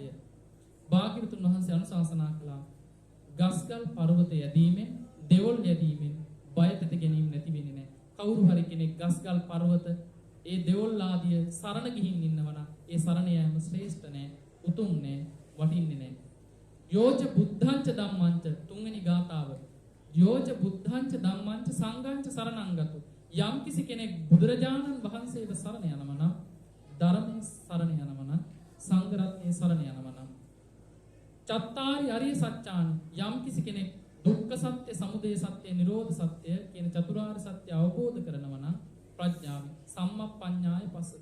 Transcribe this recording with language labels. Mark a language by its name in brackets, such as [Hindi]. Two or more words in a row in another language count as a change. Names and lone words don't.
[Sinhala] භාග්‍යවතුන් වහන්සේ අනුශාසනා කළා ගස්ගල් පර්වත යැදීමෙන් දෙවොල් යැදීමෙන් බය තෙත ගැනීම නැති වෙන්නේ නැහැ. කවුරු හරි කෙනෙක් ගස්ගල් පර්වත ඒ දෙවොල් ආදිය සරණ ගිහින් ඉන්නවනම් ඒ සරණ යෑම ශ්‍රේෂ්ඨ නැහැ, උතුම් නැහැ, වටින්නේ නැහැ. [Pali] යෝච බුද්ධංච ධම්මංච [Sinhala] තුන්වෙනි ගාථාව. [Pali] යෝච බුද්ධංච ධම්මංච සංඝංච සරණංගතු. [Sinhala] යම් කිසි කෙනෙක් බුදුරජාණන් වහන්සේව සරණ යනවා නම්, ධර්මයේ සරණ යනවා නම්, සංඝ රත්නයේ සරණ යනවා නම්, [Pali] චත්තාරි අරිය සත්‍යානි [Sinhala] යම් කිසි කෙනෙක් දුක්ඛ සත්‍ය, සමුදය සත්‍ය, නිරෝධ සත්‍ය කියන චතුරාර්ය සත්‍ය අවබෝධ කරනවා නම් ප්‍රඥාවෙන් [Pali] සම්මප්පඤ්ඤාය පස්සති.